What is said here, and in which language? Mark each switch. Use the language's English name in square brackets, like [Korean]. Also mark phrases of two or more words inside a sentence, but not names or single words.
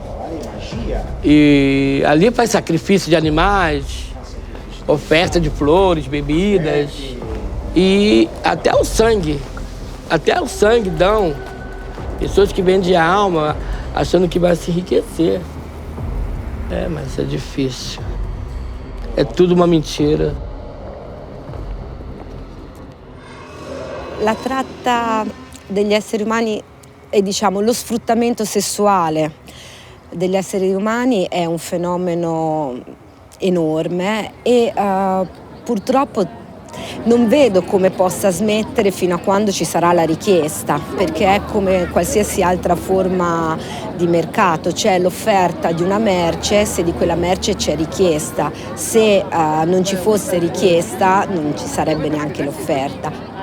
[Portuguese] E ali faz sacrifício de animais, oferta de flores, bebidas. E até o sangue dão. Pessoas que vendem a alma achando que vai se enriquecer. É, mas é difícil. É tudo uma mentira. [Italian] La tratta degli esseri umani e diciamo lo sfruttamento sessuale degli esseri umani è un fenomeno enorme e purtroppo non vedo come possa smettere fino a quando ci sarà la richiesta, perché è come qualsiasi altra forma di mercato, c'è l'offerta di una merce se di quella merce c'è richiesta, se non ci fosse richiesta non ci sarebbe neanche l'offerta.